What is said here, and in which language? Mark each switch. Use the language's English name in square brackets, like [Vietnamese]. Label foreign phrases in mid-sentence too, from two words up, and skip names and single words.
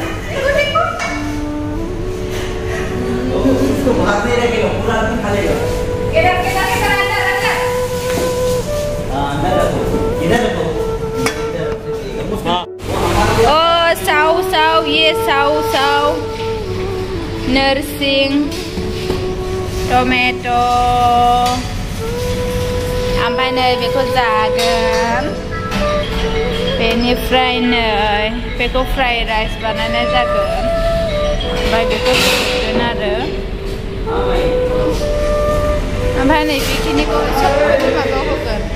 [Hindi] तो उसको बाहर नहीं रखेगा पूरा आदमी खा लेगा अंदर रखो इधर रखो [Bodo] ओ साव ये साव नरसिंह टमेट' ओमफ्राय नै बेखौ जागोन बेनिफ्राय नै बेखौ [English] fried rice [Bodo] बानायनाय जागोन ओमफ्राय बेखौ संगोन आरो ओमफ्राय नै बेखिनिखौ माबायाव होगोन